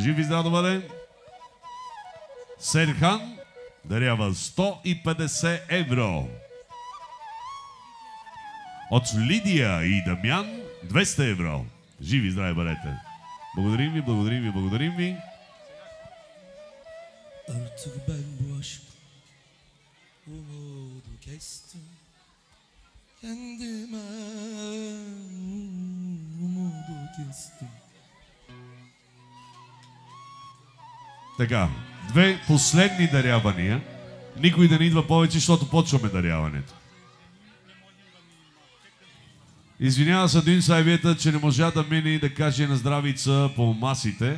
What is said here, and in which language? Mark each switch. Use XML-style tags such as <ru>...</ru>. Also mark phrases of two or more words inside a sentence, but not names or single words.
<bg>Жив и здрав да бъде. Серхан дарява 150 евро. От Лидия и Дамян 200 евро. Живи и здрави бъдете. Благодарим ви, благодарим ви, благодарим ви.</bg> <tr>Artık ben bu aşk umudu kestim. Kendime umudu kestim.</tr> <bg>Така, две последни дарявания. Никой да не идва повече, защото почваме даряването. Извинява се Дин Сайвията, че не можа да мине и да каже на здравица по масите.</bg>